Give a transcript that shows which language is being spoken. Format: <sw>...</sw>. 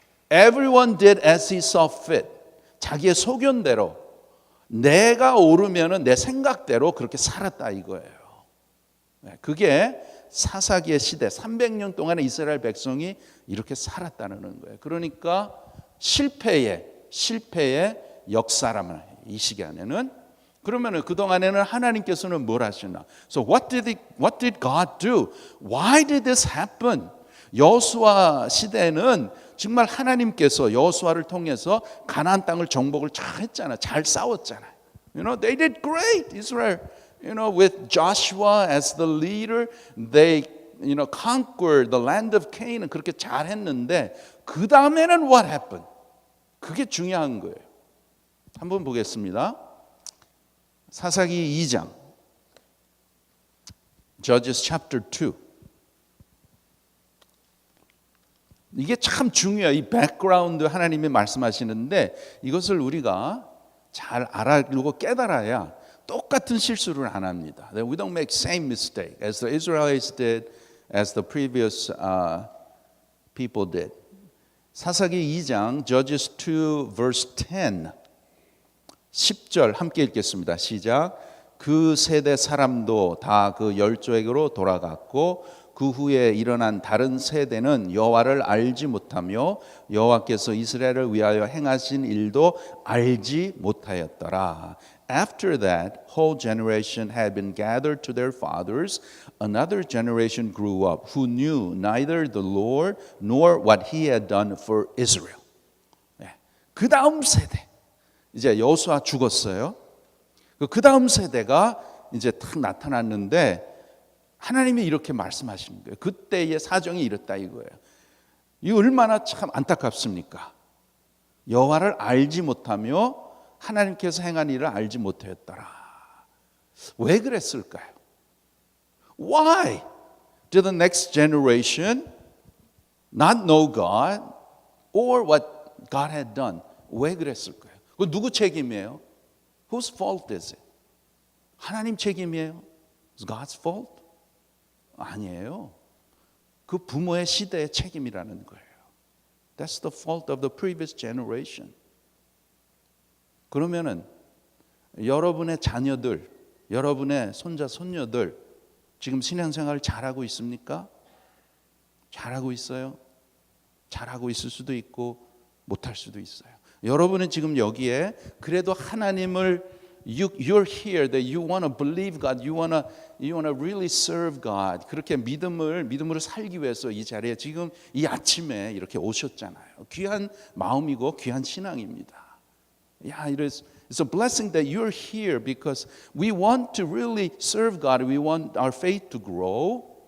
<en>Everyone did as he saw fit.</en> <ko>자기의 소견대로 내가 오르면은 내 생각대로 그렇게 살았다 이거예요. 그게 사사기의 시대 300년 동안의 이스라엘 백성이 이렇게 살았다는 거예요. 그러니까 실패의 역사라면 이 시간에는 그러면은 그 동안에는 하나님께서는 뭘 하시나?</ko> <en>So what did God do? Why did this happen?</en> <ko>여호수아 시대는 정말 하나님께서 여호수아를 통해서 가나안 땅을 정복을 잘 했잖아. 잘 싸웠잖아.</ko> <en>They did great. Israel, with Joshua as the leader, they, conquered the land of Canaan.</en> <ko>그렇게 잘 했는데 그 다음에는</ko> <en>what happened?</en> <ko>그게 중요한 거예요. 한번 보겠습니다. 사사기 2장,</ko> <en>Judges chapter 2.</en> <ko>이게 참 중요해요. 이 백그라운드 하나님이 말씀하시는데 이것을 우리가 잘 알아보고 깨달아야 똑같은 실수를 안 합니다.</ko> <en>We don't make same mistake as the Israelites did, as the previous people did.</en> <ko>사사기 2장,</ko> <en>Judges 2 verse 10.</en> <ko>10절 함께 읽겠습니다. 시작. 그 세대 사람도 다 그 열조에게로 돌아갔고 그 후에 일어난 다른 세대는 여호와를 알지 못하며 여호와께서 이스라엘을 위하여 행하신 일도 알지 못하였더라.</ko> <en>After that, whole generation had been gathered to their fathers. Another generation grew up who knew neither the Lord nor what He had done for Israel.</en> <ko>그 다음 세대. 이제 여호수아 죽었어요. 그 다음 세대가 이제 탁 나타났는데 하나님이 이렇게 말씀하시는 거예요. 그때의 사정이 이렇다 이거예요. 이 얼마나 참 안타깝습니까? 여호와를 알지 못하며 하나님께서 행한 일을 알지 못하였더라. 왜 그랬을까요?</ko> <en>Why did the next generation not know God or what God had done?</en> <ko>왜 그랬을까요? 그 누구 책임이에요?</ko> <en>Whose fault is it?</en> <ko>하나님 책임이에요?</ko> <en>It's God's fault?</en> <ko>아니에요. 그 부모의 시대의 책임이라는 거예요.</ko> <en>That's the fault of the previous generation.</en> <ko>그러면은 여러분의 자녀들, 여러분의 손자, 손녀들 지금 신앙생활 잘하고 있습니까? 잘하고 있어요? 잘하고 있을 수도 있고 못할 수도 있어요. 여러분은 지금 여기에 그래도 하나님을</ko> <en>You're here that you want to believe God, you want to really serve God.</en> <ko>그렇게 믿음으로 살기 위해서 이 자리에 지금 이 아침에 이렇게 오셨잖아요. 귀한 마음이고 귀한 신앙입니다.</ko> <en>Yeah, it's a blessing that you're here because we want to really serve God. We want our faith to grow.</en>